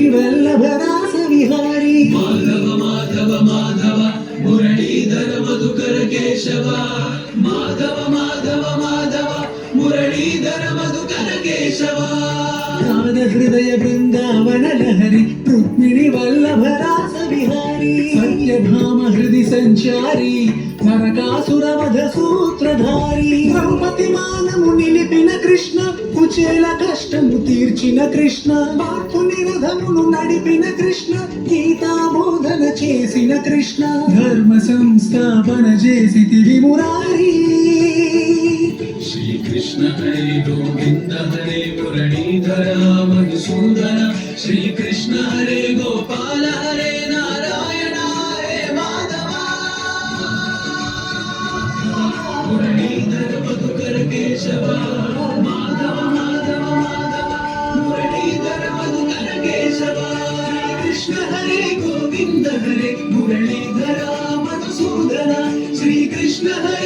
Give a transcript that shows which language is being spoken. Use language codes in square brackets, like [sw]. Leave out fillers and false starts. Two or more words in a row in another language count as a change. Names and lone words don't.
[sa] वल्लभ रास विहारी माधव माधव माधव मुरलीधर मधुकर केशव माधव माधव माधव मुरलीधर मधुकर केशव राध हृदय वृंदावन लहरी रुक्मिणी वल्लभ रास विहारी सत्यभाम हृदि संचारी [te] నరకాసుర వధ సూత్రధారి ద్రౌపది మానము నిలిపిన కృష్ణ కుచేల కష్టము తీర్చిన కృష్ణ పార్థుని రథమును నడిపిన కృష్ణ గీతా బోధన చేసిన కృష్ణ ధర్మ సంస్థాపన చేసితివి మురారి శ్రీ కృష్ణ హరే గోవింద హరే మురళీధర మధుసూదన శ్రీ కృష్ణ హరే గోపాల హరే నారాయణ హరే మాధవ [sa] मुरलीधर मधुकर केशव माधव माधव माधव मुरलीधर मधुकर केशव श्री कृष्ण हरे गोविंद हरे मुरलीधरा मधुसूदन श्री कृष्ण